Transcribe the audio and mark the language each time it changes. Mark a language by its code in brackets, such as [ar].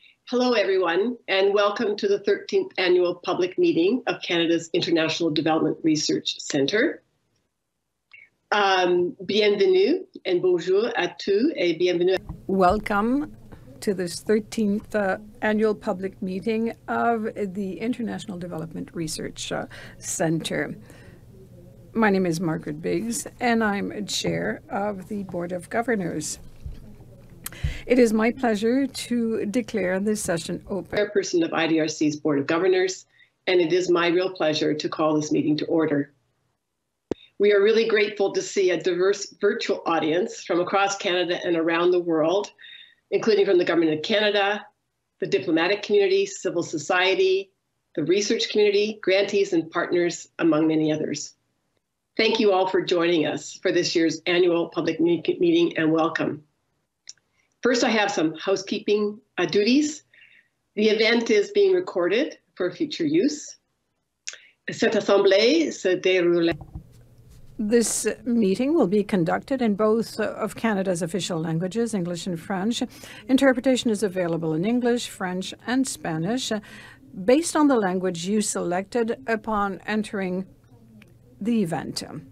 [en] Hello, everyone, and welcome to the 13th Annual Public Meeting of Canada's International Development Research Centre. [fr] Bienvenue and bonjour à tous et bienvenue. [en] Welcome to this 13th Annual Public Meeting of the International Development Research Centre. My name is Margaret Biggs, and I'm Chair of the Board of Governors. It is my pleasure to declare this session open. Chairperson of IDRC's Board of Governors, and it is my real pleasure to call this meeting to order. We are really grateful to see a diverse virtual audience from across Canada and around the world, including from the Government of Canada, the diplomatic community, civil society, the research community, grantees and partners, among many others. Thank you all for joining us for this year's annual public meeting, and welcome. First, I have some housekeeping duties. The event is being recorded for future use. [fr] Cette assemblée se déroule. [en] This meeting will be conducted in both of Canada's official languages, English and French. Interpretation is available in English, French, and Spanish, based on the language you selected upon entering the event.